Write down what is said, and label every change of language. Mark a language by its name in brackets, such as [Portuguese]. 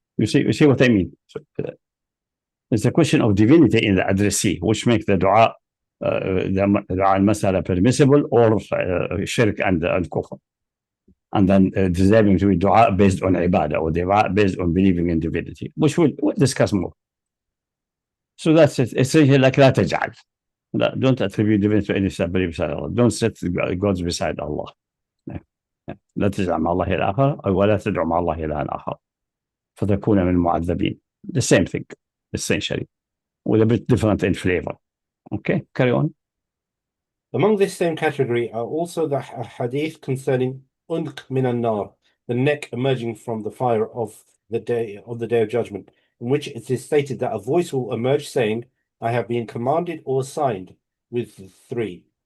[English] You see what I mean? So, it's a question of divinity in the addressee, which makes the dua al-masala permissible, or shirk and kufr. And then deserving to be dua based on ibadah, or dua based on believing in divinity, which we'll discuss more. So that's it. Essentially like [Arabic] لا تجعل. [English] Don't attribute divinity to any somebody beside Allah. Don't set gods beside Allah. [Arabic] لا تجعل مع الله إلها آخر ولا تدعو مع الله إلها آخر فتكون من المعذبين. [English] The same thing, essentially, with a bit different in flavor. Okay, carry on. Among this same category are also the hadith concerning unq min an-nar, the neck emerging from the fire of the day of judgment, in which it is stated that a voice will emerge saying, I have been commanded or assigned with three.